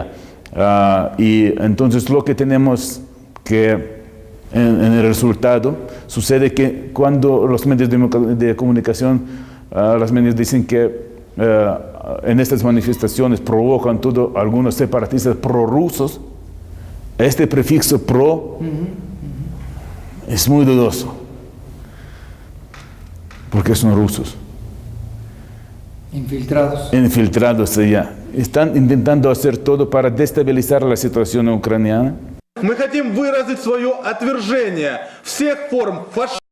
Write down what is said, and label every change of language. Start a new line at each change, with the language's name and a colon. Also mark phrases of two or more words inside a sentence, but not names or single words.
Spanish: Y entonces lo que tenemos que en el resultado sucede que cuando los medios de comunicación, los medios dicen que en estas manifestaciones provocan algunos separatistas prorrusos, este prefixo pro es muy dudoso, porque son rusos. Infiltrados allá. Están intentando hacer todo para destabilizar la situación ucraniana.
Russian: Мы хотим выразить свое отвержение всех форм фашизма.